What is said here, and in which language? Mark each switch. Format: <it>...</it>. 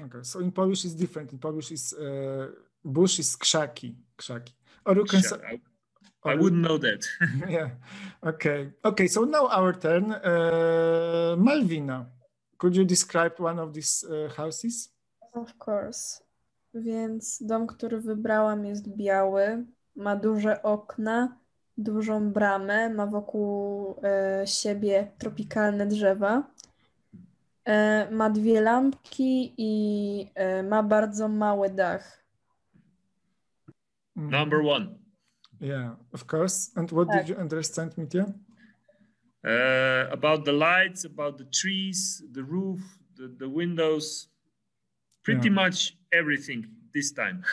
<en>Okay, so in Polish is different. In Polish is bush is krzaki. Or you can say, I wouldn't know that. Yeah. Okay. So now our turn. Malvina, could you describe one of these houses? Of course.</en> <pl>Więc dom, który wybrałam, jest biały, ma duże okna, dużą bramę, ma wokół siebie tropikalne drzewa. Ma 2 lampki i ma bardzo mały dach.</pl> <en>Number 1. Yeah, of course. And what did you understand, Mitya? About the lights, about the trees, the roof, the windows, pretty much everything this time.</en>